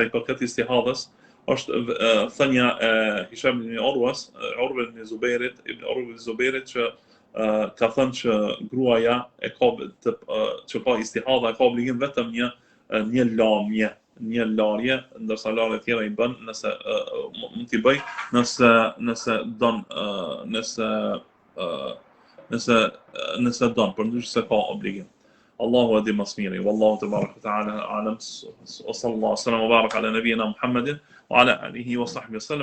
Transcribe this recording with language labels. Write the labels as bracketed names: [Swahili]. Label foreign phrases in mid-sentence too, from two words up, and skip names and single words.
[Albanian] i përket istihadës është thënia e Hisham ibn Urwas, Urwa ibn Zubairit që ka thënë që gruaja e ka që ka istihada ka obligim vetëm një larje, ndërsa larjet tjera i bën nëse mund t'i bëj nëse don përndryshe se ka obligim. Allahu e di më së miri. [Arabic] والله تبارك وتعالى أعلم. صلى الله عليه وسلم وبارك على نبينا محمد وعلى آله وصحبه وسلم.